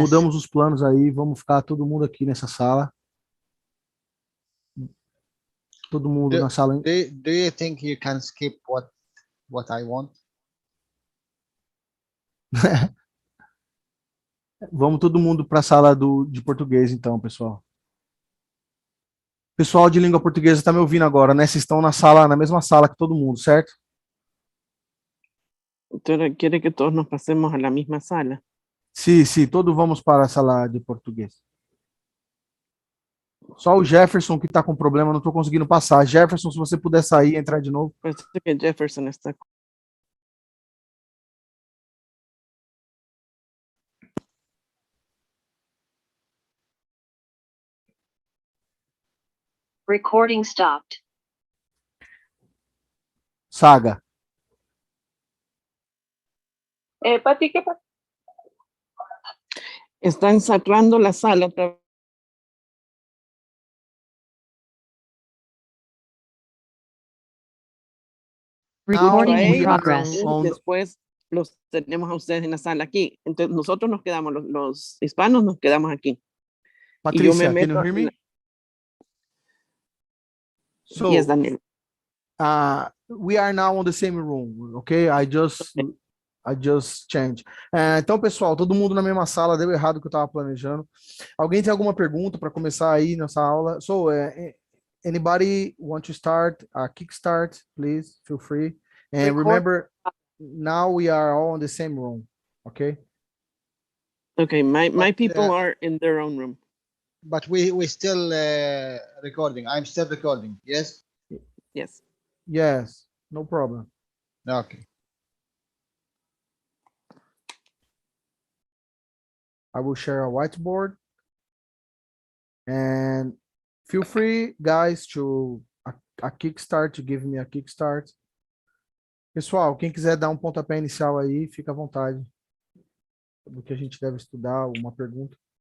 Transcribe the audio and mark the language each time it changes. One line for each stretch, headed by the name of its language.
Portuguese: mudamos os planos aí, vamos ficar todo mundo aqui nessa sala. Todo mundo na sala.
English: Do you think you can skip what I want?
Portuguese: Vamos todo mundo para a sala de português, então, pessoal. Pessoal de língua portuguesa está me ouvindo agora, né? Vocês estão na mesma sala que todo mundo, certo?
Spanish: ¿Usted quiere que todos nos pasemos a la misma sala?
Portuguese: Sim, todos vamos para a sala de português. Só o Jefferson que está com problema, não estou conseguindo passar. Jefferson, se você puder sair e entrar de novo. Parece que Jefferson está.
English: Recording stopped. Saga.
Spanish: Pati, ¿qué pasa? Están cerrando la sala otra vez.
English: Recording in progress.
Spanish: Después los tenemos a ustedes en la sala aquí. Entonces nosotros nos quedamos, los hispanos nos quedamos aquí.
English: Patricia, can you hear me? So, yes, Daniel. We are now on the same room, okay? I just changed.
Portuguese: Então, pessoal, todo mundo na mesma sala, deu errado o que eu estava planejando. Alguém tem alguma pergunta para começar aí nessa aula?
English: So, anybody want to start? Kickstart, please, feel free. And remember, now we are all in the same room, okay? Okay, my people are in their own room. But we still recording. I'm still recording. Yes. Yes. Yes, no problem. Okay. I will share a whiteboard. And feel free, guys, to a kickstart, to give me a kickstart.
Portuguese: Pessoal, quem quiser dar um pontapé inicial aí, fica à vontade. Do que a gente deve estudar, uma pergunta.